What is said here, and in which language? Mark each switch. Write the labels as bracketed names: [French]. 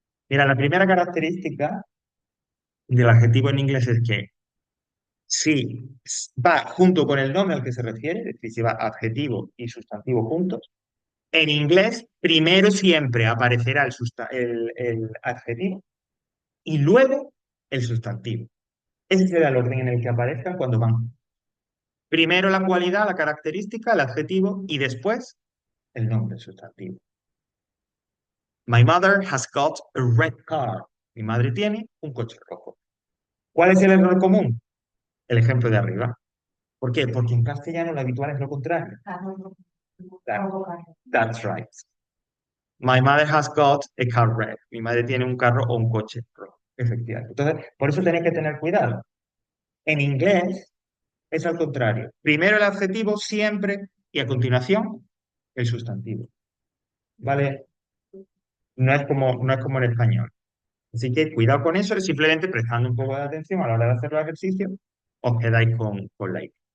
[Spanish] Mira, la primera característica del adjetivo en inglés es que si va junto con el nombre al que se refiere, es decir, si va adjetivo y sustantivo juntos, en inglés primero siempre aparecerá el adjetivo y luego el sustantivo. Ese será el orden en el que aparezcan cuando van. Primero la cualidad, la característica, el adjetivo y después el nombre sustantivo. [English] My mother has got a red car. [Spanish] Mi madre tiene un coche rojo. ¿Cuál es el error común? El ejemplo de arriba. ¿Por qué? Porque en castellano lo habitual es lo contrario. [English] That- that's right. My mother has got a car red. [Spanish] Mi madre tiene un carro o un coche rojo. Efectivamente. Entonces, por eso tenéis que tener cuidado. En inglés es al contrario. Primero el adjetivo siempre y a continuación el sustantivo. ¿Vale? no es como en español. Así que cuidado con eso, simplemente prestando un poco de atención a la hora de hacer los ejercicios, os quedáis con la idea.